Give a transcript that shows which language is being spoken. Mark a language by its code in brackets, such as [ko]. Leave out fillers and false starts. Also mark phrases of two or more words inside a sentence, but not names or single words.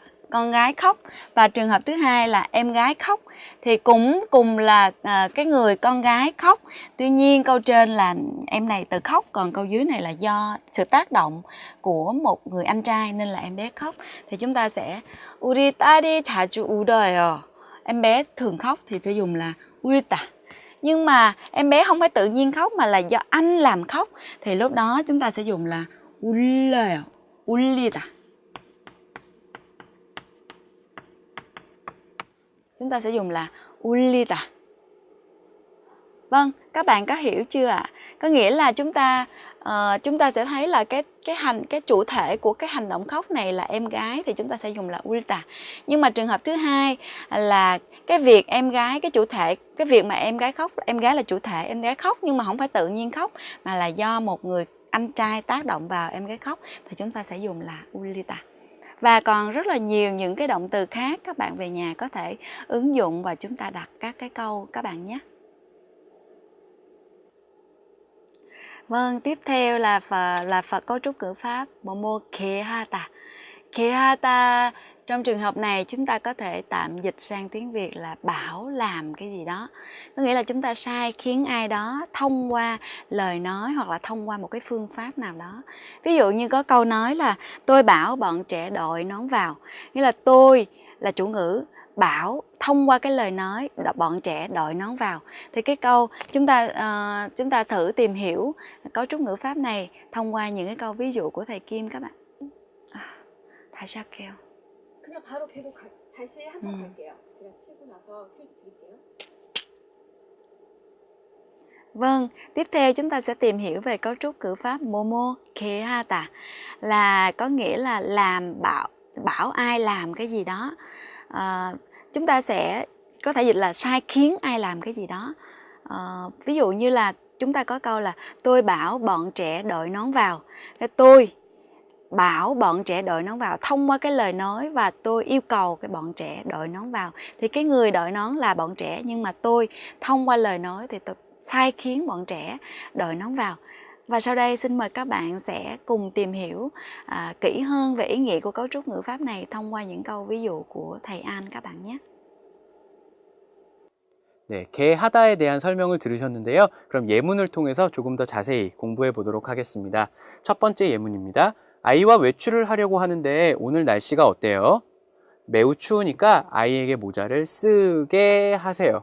[vi] Con gái khóc. Và trường hợp thứ hai là em gái khóc. Thì cũng cùng là cái người con gái khóc. Tuy nhiên câu trên là em này tự khóc, còn câu dưới này là do sự tác động của một người anh trai nên là em bé khóc. Thì chúng ta sẽ [ko] 우리 딸이 자주 울어요. [vi] Em bé thường khóc thì sẽ dùng là 울다. Nhưng mà em bé không phải tự nhiên khóc mà là do anh làm khóc thì lúc đó chúng ta sẽ dùng là 울려요. [ko] 울리다. [vi] chúng ta sẽ dùng là 울리다. Vâng, các bạn có hiểu chưa ạ? Có nghĩa là chúng ta sẽ thấy là cái chủ thể của cái hành động khóc này là em gái thì chúng ta sẽ dùng là ulta. Nhưng mà trường hợp thứ hai là cái việc em gái, cái chủ thể, cái việc mà em gái khóc, em gái là chủ thể, em gái khóc nhưng mà không phải tự nhiên khóc mà là do một người anh trai tác động vào em gái khóc thì chúng ta sẽ dùng là ulita. Và còn rất là nhiều những cái động từ khác các bạn về nhà có thể ứng dụng và chúng ta đặt các cái câu các bạn nhé. Vâng, tiếp theo là cấu trúc ngữ pháp [ko] 뭐뭐 개하다. [vi] 개하다 trong trường hợp này chúng ta có thể tạm dịch sang tiếng Việt là bảo làm cái gì đó. Có nghĩa là chúng ta sai khiến ai đó thông qua lời nói hoặc là thông qua một cái phương pháp nào đó. Ví dụ như có câu nói là tôi bảo bọn trẻ đội nón vào. Nghĩa là tôi là chủ ngữ, bảo thông qua cái lời nói bọn trẻ đội nón vào. Thì cái câu chúng ta thử tìm hiểu cấu trúc ngữ pháp này thông qua những cái câu ví dụ của thầy Kim các bạn. [ko] 다시 할게요. 그냥 바로 계속 다시 한번 갈게요. 제가 치고 나서 큐 드릴게요. [vi] Vâng, tiếp theo chúng ta sẽ tìm hiểu về cấu trúc ngữ pháp [ko] 뭐뭐 개하다 [vi] là có nghĩa là làm bảo ai làm cái gì đó. Chúng ta sẽ có thể dịch là sai khiến ai làm cái gì đó. Ví dụ như là chúng ta có câu là tôi bảo bọn trẻ đội nón vào. Tôi bảo bọn trẻ đội nón vào thông qua cái lời nói và tôi yêu cầu cái bọn trẻ đội nón vào. Thì cái người đội nón là bọn trẻ nhưng mà tôi thông qua lời nói thì tôi sai khiến bọn trẻ đội nón vào. Và sau đây xin mời các bạn sẽ cùng tìm hiểu kỹ hơn về ý nghĩa của cấu trúc ngữ pháp này thông qua những câu ví dụ của thầy An các bạn nhé. [ko] 네, 개하다에 대한 설명을 들으셨는데요. 그럼 예문을 통해서 조금 더 자세히 공부해 보도록 하겠습니다. 첫 번째 예문입니다. 아이와 외출을 하려고 하는데 오늘 날씨가 어때요? 매우 추우니까 아이에게 모자를 쓰게 하세요.